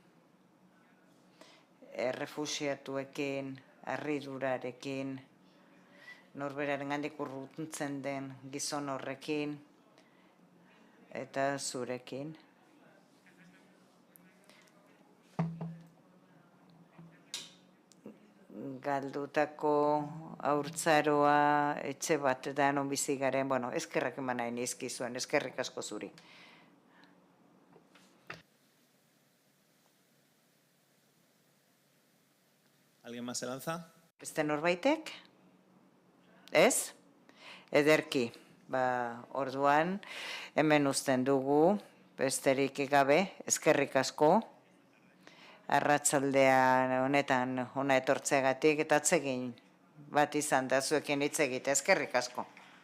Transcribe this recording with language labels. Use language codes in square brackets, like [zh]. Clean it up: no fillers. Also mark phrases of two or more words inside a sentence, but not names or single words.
[eu] errefuxiatuekin, harridurarekin, norberaren gandik urruntzen den gizon horrekin, eta zurekin. Galdutako haurtzaroa etxe bat da non bizi garen, eskerrak eman nahi nizkizuen, eskerrik asko zuri. [es] ¿Alguien más se lanza? [eu] Beste norbaitek? Ez? Ederki. Orduan, hemen uzten dugu, besterik gabe, eskerrik asko. Arratsaldean honetan hona etortzeagatik eta atsegin bat izan da zuekin hitz egitea, eskerrik asko.